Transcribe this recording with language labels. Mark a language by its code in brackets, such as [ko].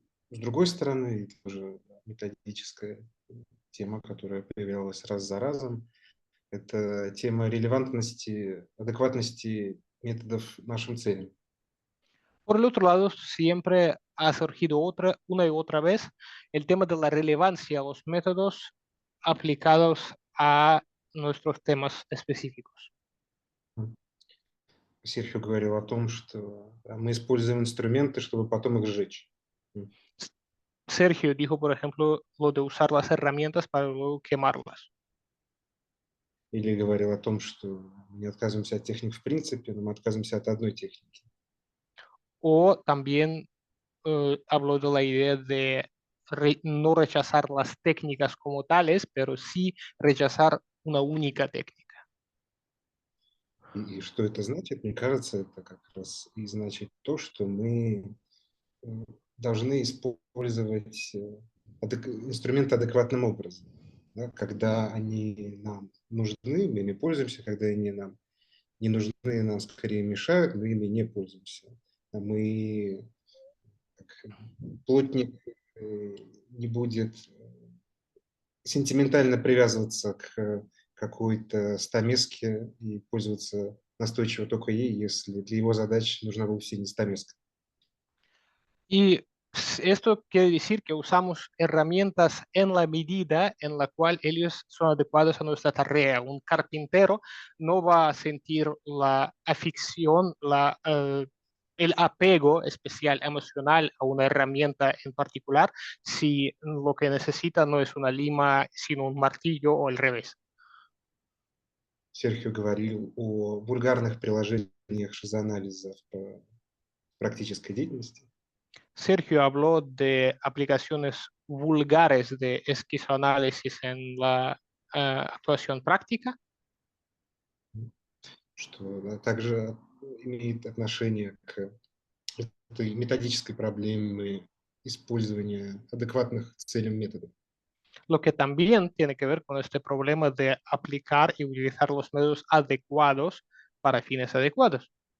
[ru] С другой стороны, это уже методическая тема, которая появлялась раз за разом, это тема релевантности, адекватности методов нашим целям. [es] Por el otro lado, siempre ha surgido una y otra vez el tema de la relevancia de los métodos aplicados a nuestros temas específicos. [ru] Серхио говорил о том, что мы используем инструменты, чтобы потом их сжечь. [es] Sergio dijo, por ejemplo, lo de usar las herramientas para luego quemarlas. [ru] Или говорил о том, что мы не отказываемся от техник в принципе, но мы отказываемся от одной техники. [es] O también habló de la idea de no rechazar las técnicas como tales, pero sí rechazar una única técnica. [ru] И что это значит? Мне кажется, это как раз и значит то, что мы должны использовать инструменты адекватным образом. Да? Когда они нам нужны, мы ими пользуемся, когда они нам не нужны, нам скорее мешают, мы ими не пользуемся. Мы, как плотник, не будет сентиментально привязываться к какой-то стамеске и пользоваться настойчиво только ей, если для его задач нужна вовсе не стамеска. [es] Y esto quiere decir que usamos herramientas en la medida en la cual ellos son adecuados a nuestra tarea. Un carpintero no va a sentir la afición, el apego especial emocional a una herramienta en particular si lo que necesita no es una lima, sino un martillo o al revés. [ru] Серхио говорил о вульгарных приложениях шизоанализа в практической деятельности. [es] Sergio habló de aplicaciones vulgares de esquizoanálisis en la actuación práctica. [ru] Что также имеет отношение к этой методической проблеме использования адекватных целям методов. [es] Lo que también tiene que ver con este problema de aplicar y utilizar los métodos adecuados para fines adecuados.